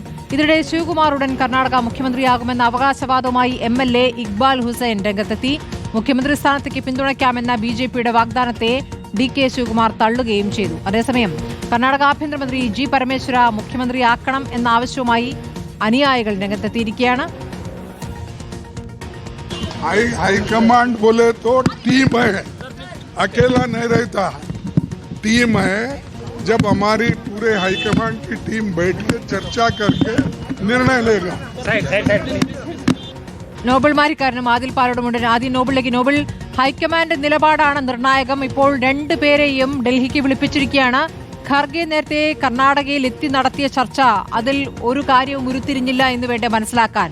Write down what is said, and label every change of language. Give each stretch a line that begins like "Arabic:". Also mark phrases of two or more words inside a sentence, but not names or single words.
Malayalam: ഇതിനിടെ ശിവകുമാർ ഉടൻ കർണാടക മുഖ്യമന്ത്രിയാകുമെന്ന അവകാശവാദവുമായി MLA ഇക്ബാൽ ഹുസൈൻ രംഗത്തെത്തി. മുഖ്യമന്ത്രി സ്ഥാനത്തേക്ക് പിന്തുണയ്ക്കാമെന്ന BJPയുടെ വാഗ്ദാനത്തെ DK ശിവകുമാർ തള്ളുകയും ചെയ്തു. അതേസമയം കർണാടക ആഭ്യന്തരമന്ത്രി G പരമേശ്വര മുഖ്യമന്ത്രിയാക്കണം എന്ന ആവശ്യവുമായി അനുയായികൾ രംഗത്തെത്തിയിരിക്കുകയാണ്.
Hindi: हाईकमांड बोले तो टीम है, अकेला नहीं रहता, टीम है. जब हमारी पूरे हाईकमांड की टीम बैठ के चर्चा करके निर्णय लेगा.
Malayalam: നോബൽ മാരിക്കാരനും ആദിൽ പാലോടുമുണ്ട്. ആദ്യം നോബിളിലേക്ക്. നോബിൾ, ഹൈക്കമാൻഡ് നിലപാടാണ് നിർണായകം. ഇപ്പോൾ രണ്ടുപേരെയും ഡൽഹിക്ക് വിളിപ്പിച്ചിരിക്കുകയാണ്. ഖർഗെ നേരത്തെ കർണാടകയിൽ എത്തി നടത്തിയ ചർച്ച, അതിൽ ഒരു കാര്യവും ഉരുത്തിരിഞ്ഞില്ല എന്ന് വേണ്ടേ മനസ്സിലാക്കാൻ.